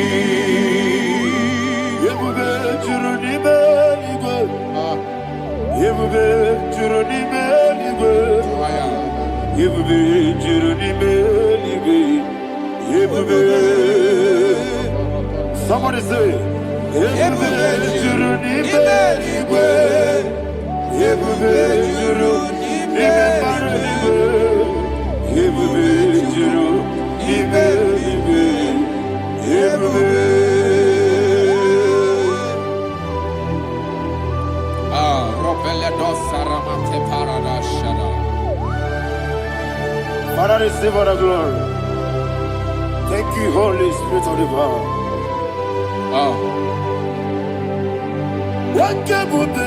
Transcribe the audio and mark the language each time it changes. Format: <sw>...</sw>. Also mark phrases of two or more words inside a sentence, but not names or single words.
<ig>Yebube Churuni Beligwe Yebube Churuni Beligwe Yebube Churuni Beligwe Yebube.</ig> <en>Somebody say</en> <ig>Yebube Churuni Beligwe Yebube Churuni Beligwe Yebube Churuni Beligwe Yebube.</ig> <en>Father, receive all the glory. Thank you, Holy Spirit of the Father. What can we do?</en>